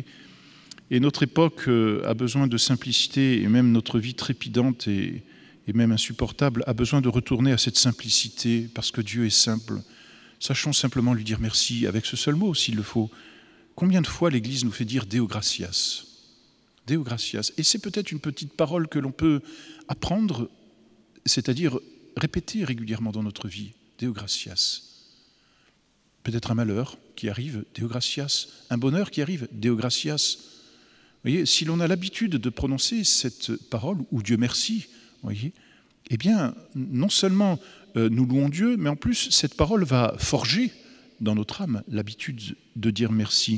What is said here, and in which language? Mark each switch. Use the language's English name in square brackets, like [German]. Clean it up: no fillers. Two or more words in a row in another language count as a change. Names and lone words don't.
[French] Et notre époque a besoin de simplicité, et même notre vie trépidante et même insupportable a besoin de retourner à cette simplicité, parce que Dieu est simple. Sachons simplement lui dire merci, avec ce seul mot, s'il le faut. Combien de fois l'Église nous fait dire [Latin] Deo gratias? Deo gratias. [French] Et c'est peut-être une petite parole que l'on peut apprendre, c'est-à-dire répéter régulièrement dans notre vie. [Latin] Deo gratias. [French] Peut-être un malheur qui arrive, [Latin] Deo gratias. [French] Un bonheur qui arrive, [Latin] Deo gratias. [French] Vous voyez, si l'on a l'habitude de prononcer cette parole, ou Dieu merci, vous voyez, eh bien, non seulement nous louons Dieu, mais en plus, cette parole va forger dans notre âme l'habitude de dire merci.